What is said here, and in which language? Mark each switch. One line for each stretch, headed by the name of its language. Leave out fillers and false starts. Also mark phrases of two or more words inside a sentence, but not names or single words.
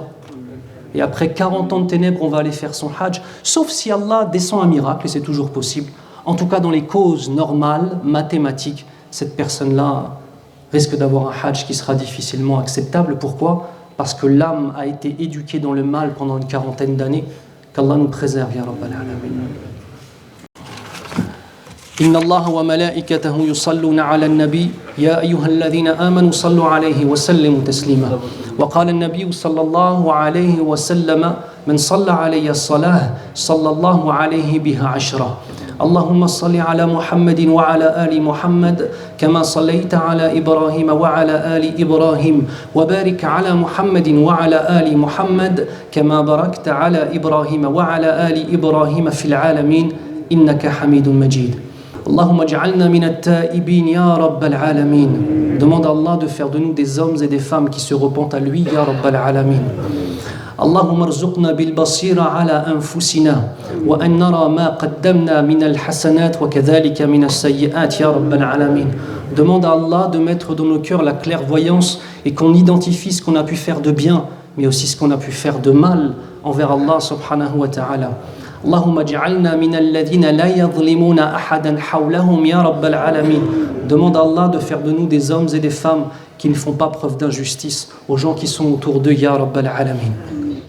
French: Et après 40 ans de ténèbres, on va aller faire son hajj, sauf si Allah descend un miracle, et c'est toujours possible. En tout cas, dans les causes normales, mathématiques, cette personne-là risque d'avoir un hajj qui sera difficilement acceptable. Pourquoi? Parce que l'âme a été éduquée dans le mal pendant une 40aine d'années. Qu'Allah nous préserve,
Arabic: يا رب العالمين. إن الله وملائكته يصلون على النبي يا أيها الذين آمنوا صلوا عليه وسلموا تسليما وقال النبي صلى الله عليه وسلم من صلى علي الصلاة صلى الله عليه بها 10 اللهم صل على محمد وعلى آل محمد كما صليت على إبراهيم وعلى آل إبراهيم وبارك على محمد وعلى آل محمد كما باركت على إبراهيم وعلى آل إبراهيم في العالمين إنك حميد مجيد اللهم اجعلنا من التائبين يا رب العالمين.
French: Demande à Allah de faire de nous des hommes et des femmes qui se repentent à lui,
Arabic: يا رب العالمين. اللهم ارزقنا البصيرة على أنفسنا وأن نرى ما قدمنا من الحسنات وكذلك من السيئات يا رب العالمين.
French: Demande à Allah de mettre dans nos cœurs la clairvoyance et qu'on identifie ce qu'on a pu faire de bien, mais aussi ce qu'on a pu faire de mal envers Allah
Arabic: سبحانه وتعالى. اللهم اجعلنا من الذين لا يظلمون أحدا حولهم يا رب العالمين.
French: Demande à Allah de faire de nous des hommes et des femmes qui ne font pas preuve d'injustice aux gens qui sont autour d'eux,
Arabic: يا رب العالمين.